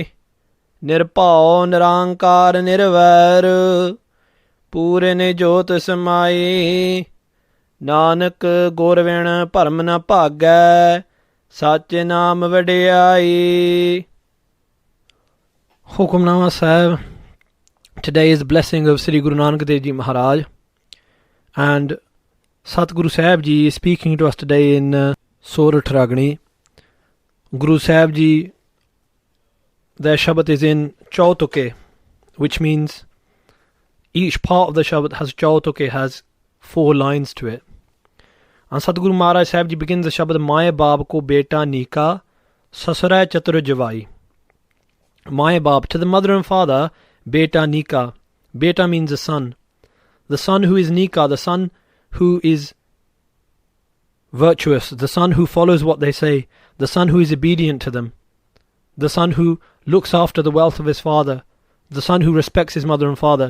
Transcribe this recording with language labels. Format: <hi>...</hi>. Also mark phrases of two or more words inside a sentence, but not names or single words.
<pa>ਨਿਰਭਉ ਨਿਰੰਕਾਰ ਨਿਰਵੈਰ ਪੂਰਨ ਜੋਤਿ ਸਮਾਈ। ਨਾਨਕ ਗੁਰ ਵਿਣ ਭਰਮ ਨ ਭਾਗੈ ਸਾਚੇ ਨਾਮ ਵਡਿਆਈ। ਹੁਕਮਨਾਮਾ ਸਾਹਿਬ.</pa> <en>Today is the blessing of Sri Guru Nanak Dev Ji Maharaj, and Satguru Sahib Ji is speaking to us today in Sorat'h Ragni. Guru Sahib Ji, their Shabad is in Chau-Tukas, which means each part of the Shabad has Chau-Tukas, has 4 lines to it. And Satguru Maharaj Sahib Ji begins the Shabad,</en> <pa>ਮਾਇ ਬਾਪ ਕੋ ਬੇਟਾ ਨੀਕਾ ਸਸੁਰੈ ਚਤੁਰੁ ਜਵਾਈ. ਮਾਇ ਬਾਪ,</pa> <en>to the mother and father,</en> <pa>ਬੇਟਾ ਨੀਕਾ.</pa> <en>Beta means a son. The son who is Nika, the son who is virtuous, the son who follows what they say, the son who is obedient to them, the son who looks after the wealth of his father, the son who respects his mother and father.</en>